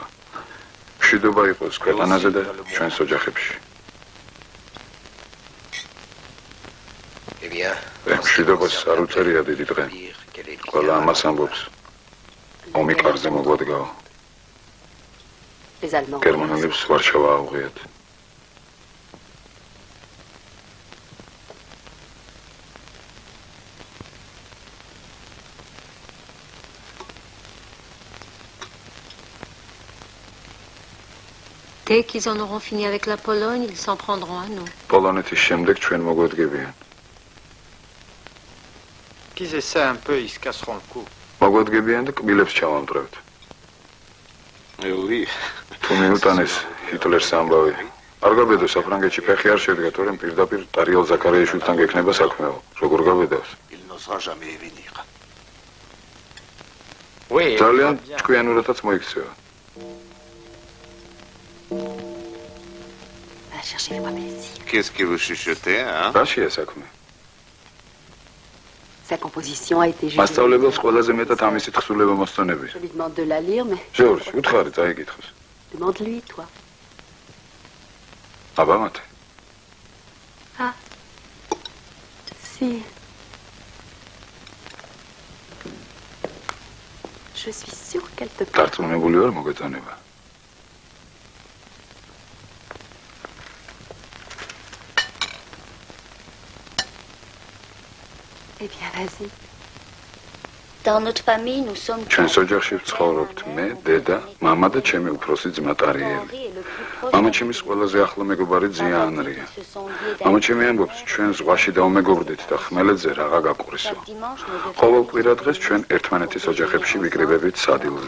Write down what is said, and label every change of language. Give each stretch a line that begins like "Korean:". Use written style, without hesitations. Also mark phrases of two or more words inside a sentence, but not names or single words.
Georgian: მშვიდობა იყოს ქვეყანაზე და ჩვენს ოჯახებში. მშვიდობას არ უწერია დიდი დღე. ყველა ამას ამბობს. ომი კარზე მოგვადგაო. გერმანელებს ვარშავა აუღიათ.
French: Dès qu'ils en auront fini avec la Pologne, ils s'en prendront à nous.
Georgian: პოლონეთის შემდეგ ჩვენ მოგვედგებიან.
French: Qu'ils essaient un peu, ils se casseront le cou.
Georgian: მოგვედგებიან და კბილებს ჩავამტვრევთ. თუ მიუტანეს ჰიტლერს ამბავი. არ გაბედო საფრანგეთში ფეხი არ შედგა, თორემ პირდაპირ ტარიელ ზაქარიაშვილთან გექნება საქმეო. როგორ გაბედავს? ძალიან ჭკვიანურადაც მოიქცევა.
French: Qu'est-ce que vous chuchotez, hein?
Georgian: რაშია საქმე?
French: Sa composition a été jugée.
Georgian: მასწავლებელს ყველაზე მეტად ამისი თხზულება მოსწონები.
French: Je lui demande de la lire, mais
Georgian: ჟორჟ, უთხარი წაიკითხოს.
French: demande-lui, toi.
Georgian: აბამათე.
French: Ah. Si. Je suis sûre qu'elle te plaît.
Georgian: დარწმუნებული ვარ მოგეწონება.
French: Eh bien, vas-y. Dans notre famille, nous sommes
Georgian: ჩვენს ოჯახში ვცხოვრობთ მე, დედა, მამა და ჩემი უფროსი ძმა ტარიელი. მამა ჩემის ყველაზე ახლო მეგობარი ძია ანრია. მამა ჩემი ამბობს, ჩვენ ზღვაში დავმეგობრდით და ხმელეთზე რაღა გაყვრისო. ყოველ კვირა დღეს ჩვენ ერთმანეთის ოჯახებში ვიკრიბებით სადილზე.